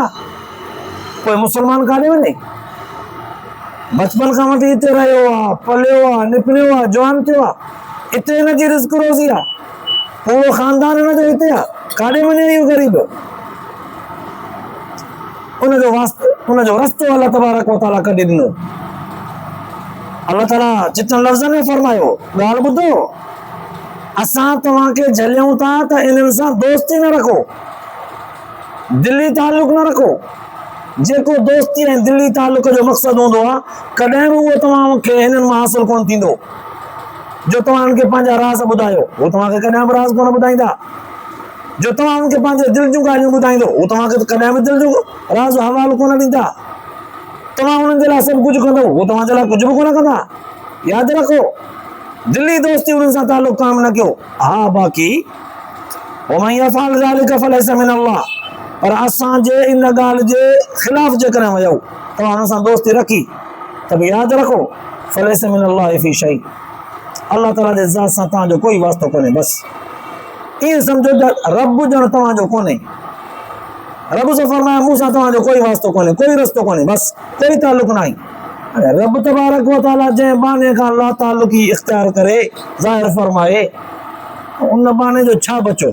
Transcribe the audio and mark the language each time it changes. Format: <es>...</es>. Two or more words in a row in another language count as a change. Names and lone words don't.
<sd>पोइ मुस्लमान काॾे वञे? बचपन खां वठी हिते रहियो आहे, पलियो आहे, निपलियो आहे, जवान थियो आहे, हिते हिनजी रिस्क रोज़ी आहे, पूरो ख़ानदान हिनजो हिते आहे, काॾे वञे इहो ग़रीब? उनजो रस्तो</sd> <ar>الله تبارك وتعالى</ar> <sd>कढी ॾिनो। अल्लाह ताला चिटनि लफ़्ज़नि में फरमायो, ॻाल्हि ॿुधो, असां तव्हांखे झलियूं था त इन्हनि सां दोस्ती न रखो, दिली ताल्लुक़ न रखो। जेको दोस्ती ऐं दिली ताल्लुक़ जो मक़सदु हूंदो आहे, कॾहिं बि उहो तव्हांखे हिननि मां हासिलु कोन थींदो। जो तव्हां हुनखे पंहिंजा राज़ ॿुधायो, उहो तव्हांखे कॾहिं बि राज़ कोन ॿुधाईंदा। जो तव्हां हुनखे पंहिंजे दिलि जूं ॻाल्हियूं ॿुधाईंदो, उहो तव्हांखे कॾहिं बि दिलि जो राज़ हवालो कोन ॾींदा। तव्हां हुननि जे लाइ सभु कुझु कंदो, उहो तव्हांजे लाइ कुझु बि कोन कंदा। यादि रखो, दिली दोस्ती उन्हनि सां ताल्लुक़ क़ाइमु न कयो। हा, बाक़ी</sd> <ar>ومن يفعل ذلك فليس من الله,</ar> <sd>पर असांजे इन ॻाल्हि जे ख़िलाफ़ जेकॾहिं वयो, तव्हां हुन सां दोस्ती रखी, त बि यादि रखो</sd> <ar>فليس من الله في شيء,</ar> <sd>अल्लाह ताला जे ज़ात सां तव्हांजो कोई वास्तो कोन्हे। बसि ईअं सम्झो त रब ॼण तव्हांजो कोन्हे, रब सां फरमाया मूं सां तव्हांजो कोई वास्तो कोन्हे, कोई रस्तो कोन्हे, बसि कोई ताल्लुक़ न आहे। रब</sd> <ar>تبارك وتعالى</ar> <sd>जंहिं बहाने खां ला ताल्लुक़ी इख़्तियार करे ज़ाहिर फरमाए, उन बहाने जो छा बचो?</sd>